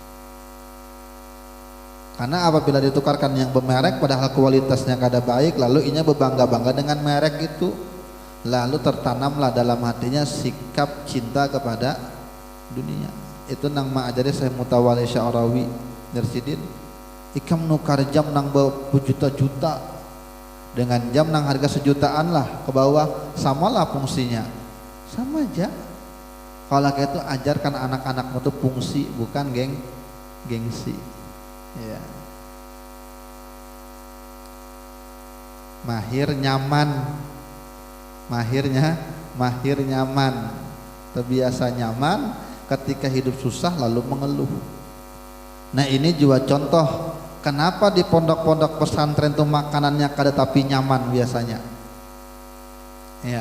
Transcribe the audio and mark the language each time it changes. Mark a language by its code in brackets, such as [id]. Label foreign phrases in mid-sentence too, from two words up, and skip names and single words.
[id] Karena apabila ditukarkan yang bermerek padahal kualitasnya kada baik, lalu inya berbangga-bangga dengan merek itu, lalu tertanamlah dalam hatinya sikap cinta kepada dunia. [bjn] Itu nang ma'ajari saya Mutawali Sya'rawi Darsidin, ikam nukar jam nang berjuta-juta dengan jam nang harga sejutaan lah ke bawah, samalah fungsinya, sama aja. [id] Kalau kayak itu ajarkan anak-anakmu tuh fungsi, bukan gengsi ya. Mahir nyaman, mahir nyaman, terbiasa nyaman, ketika hidup susah lalu mengeluh. Nah ini juga contoh kenapa di pondok-pondok pesantren tuh makanannya kada tapi nyaman biasanya ya.